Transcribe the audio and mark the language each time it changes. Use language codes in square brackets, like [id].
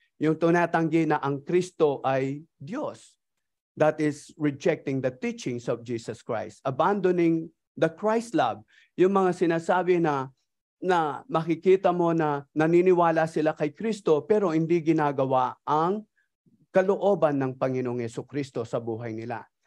[tl] Yung tunatanggi na ang Kristo ay Diyos. [en] That is rejecting the teachings of Jesus Christ, abandoning the Christ love. [tl] Yung mga sinasabi na makikita mo na naniniwala sila kay Kristo pero hindi ginagawa ang kalooban ng Panginoong Hesukristo sa buhay nila.